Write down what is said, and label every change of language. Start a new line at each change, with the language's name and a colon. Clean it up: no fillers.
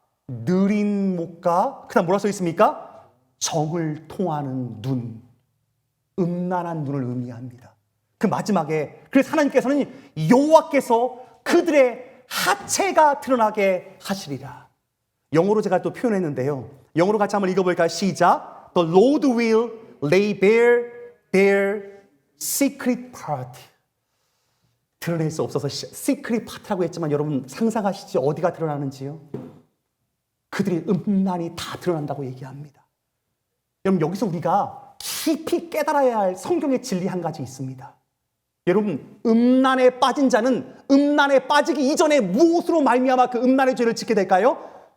Korean: 느린 목과 그다음 뭐라 써 있습니까? 정을 통하는 눈, 음란한 눈을 의미합니다. 그 마지막에 그래서 하나님께서는 여호와께서 그들의 하체가 드러나게 하시리라. 영어로 제가 또 표현했는데요, 영어로 같이 한번 읽어볼까요? 시작.
English: The Lord will lay bare their secret part.
Korean: 드러낼 수 없어서 시크릿 파트라고 했지만 여러분 상상하시죠? 어디가 드러나는지요? 그들의 음란이 다 드러난다고 얘기합니다. 여러분, 여기서 우리가 깊이 깨달아야 할 성경의 진리 한 가지 있습니다. 여러분, 음란에 빠진 자는 음란에 빠지기 이전에 무엇으로 말미암아 그 음란의 죄를 짓게 될까요?